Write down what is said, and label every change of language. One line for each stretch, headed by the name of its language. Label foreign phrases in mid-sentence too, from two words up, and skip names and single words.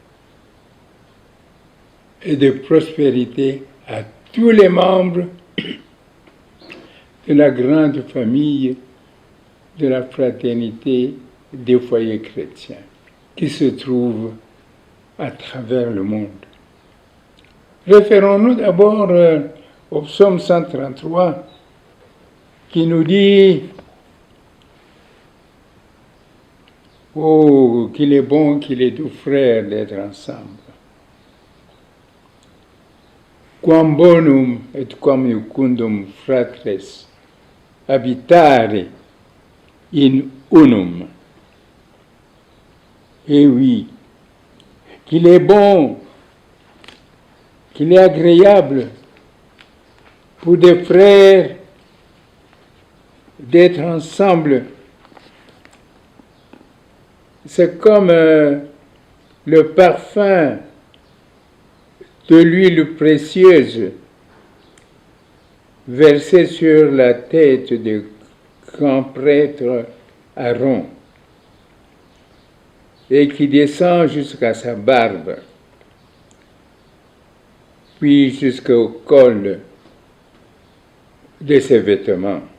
French: et de prospérité à tous les membres de la grande famille de la fraternité des foyers chrétiens qui se trouve à travers le monde. Référons-nous d'abord au psaume 133 qui nous dit « Oh, qu'il est bon, qu'il est doux, frères, d'être ensemble.
Latin: Quam bonum et quam iucundum fratres habitare in unum.
French: » Et oui, qu'il est bon, qu'il est agréable pour des frères d'être ensemble. C'est comme le parfum de l'huile précieuse versée sur la tête du grand prêtre Aaron et qui descend jusqu'à sa barbe, puis jusqu'au col de ses vêtements.